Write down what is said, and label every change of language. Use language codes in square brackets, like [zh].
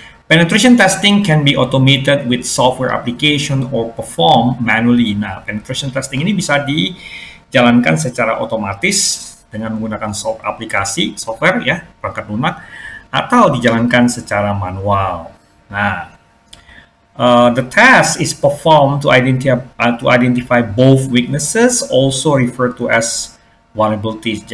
[en] Penetration testing can be automated with software application or performed manually. [id] Nah, penetration testing ini bisa dijalankan secara otomatis dengan menggunakan aplikasi software, ya, perangkat lunak, atau dijalankan secara manual. [en] Nah, the task is performed to identify both weaknesses, also referred to as vulnerabilities.